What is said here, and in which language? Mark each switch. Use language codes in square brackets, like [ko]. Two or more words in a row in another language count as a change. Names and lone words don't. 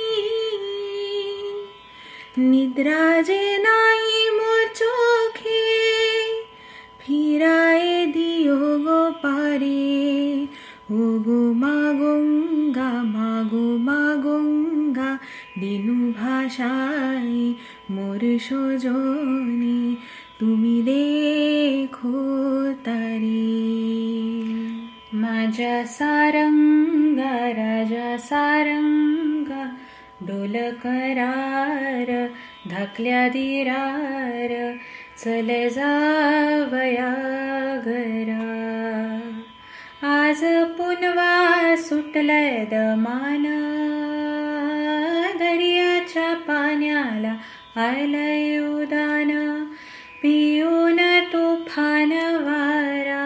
[bn] নিদ্রা যে নাই মোর চোখে, ফিরায়ে দিও গো পারে। ও গো মা গঙ্গা, মা গো মা গঙ্গা, দিনু ভাষায় মোর সজনী তুমি দেখো তারে। [mr] माझ्या सारंगा राजा सारंगा, डोल करार धाकल्या दिरार, चल जावया घरा। आज पुनवा सुटलय दमान, दर्याच्या पाण्याला आलय उदान, पिऊन तुफान वारा।